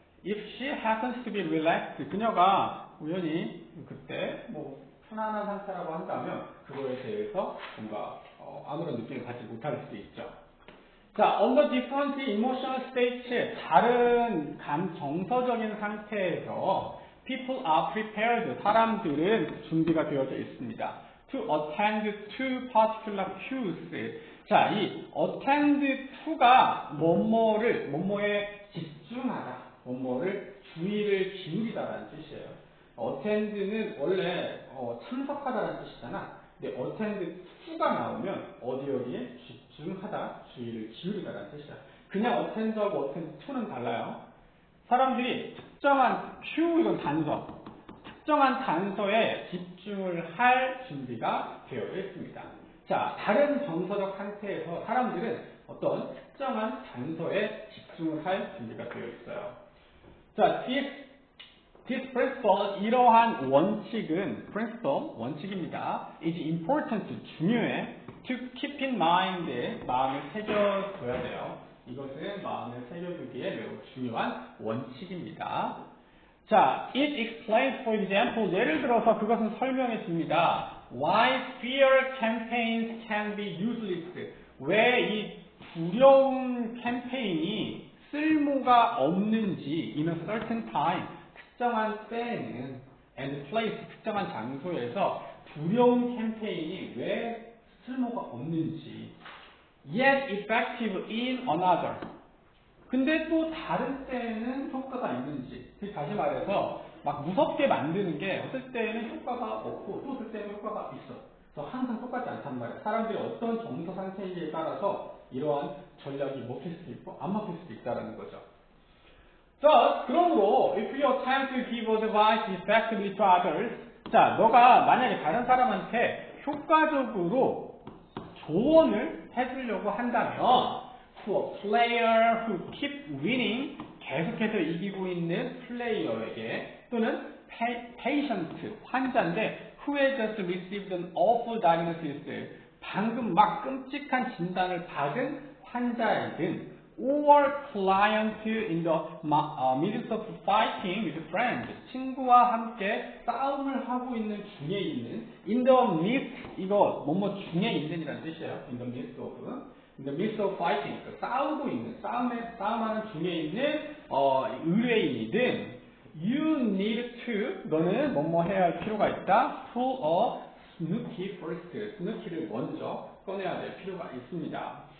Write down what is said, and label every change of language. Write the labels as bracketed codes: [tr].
[en] If she happens to be relaxed, [ko] 그녀가 우연히 그때 뭐 편안한 상태라고 한다면 그거에 대해서 뭔가 아무런 느낌을 받지 못할 수도 있죠. 자, [en] under different emotional states, [ko] 다른 정서적인 상태에서 [en] people are prepared, [ko] 사람들은 준비가 되어져 있습니다. [en] to attend to particular cues. [ko] 자, 이 attend to가 뭐뭐에 집중하다, 뭐뭐를 주의를 기울이다라는 뜻이에요. attend는 원래 참석하다라는 뜻이잖아. 근데 attend to가 나오면 어디에 집중하다, 주의를 기울이다라는 뜻이야. 그냥 attend하고 attend to는 달라요. 사람들이 특정한 cue, 이건 단서, 특정한 단서에 집중을 할 준비가 되어 있습니다. 자, 다른 정서적 상태에서 사람들은 어떤 특정한 단서에 집중을 할 준비가 되어 있어요. 자, [en] this principle, [ko] 이러한 원칙은, 원칙입니다. [en] is important, [ko] 중요해. [en] to keep in mind, [ko] 마음에 새겨둬야 돼요. 이것은 마음에 새겨두기에 매우 중요한 원칙입니다. 자, [en] it explains, for example, [ko] 예를 들어서 그것은 설명해 줍니다. [en] Why fear campaigns can be useless. [ko] 왜 이 두려움 캠페인이 쓸모가 없는지, [en] in a certain time, [ko] 특정한 때에는, [en] and place, [ko] 특정한 장소에서 두려움 캠페인이 왜 쓸모가 없는지, [en] yet effective in another. [ko] 근데 또 다른 때에는 효과가 있는지. 다시 말해서 막 무섭게 만드는 게 어떨 때에는 효과가 없고 또 어떨 때는 효과가 있어. 그래서 항상 똑같지 않단 말이야. 사람들이 어떤 정서 상태인지에 따라서 이러한 전략이 먹힐 수도 있고 안 먹힐 수도 있다는 거죠. [en] 자, [ko] 그러므로 [en] if you attempt to give advice effectively to others, [ko] 자, 너가 만약에 다른 사람한테 효과적으로 조언을 해주려고 한다면 [en] to a player who keeps winning, [ko] 계속해서 이기고 있는 플레이어에게, 또는 [en] patient, [ko] 환자인데 [en] who has just received an awful diagnosis, [ko] 방금 막 끔찍한 진단을 받은 환자이든, [en] or client in the midst of fighting with friends, [ko] 친구와 함께 싸움을 하고 있는 [en] in the midst, [ko] 이거 뭐뭐 중에 있는이라는 뜻이에요. [en] in the midst of. in the midst of fighting, [ko] 그 싸우고 있는, 싸움하는 중에 있는 의뢰인이든 [en] you need to, [ko] 너는 뭐뭐 해야 할 필요가 있다. [en] pull a snooki first, [ko] snooki를 먼저 꺼내야 될 필요가 있습니다.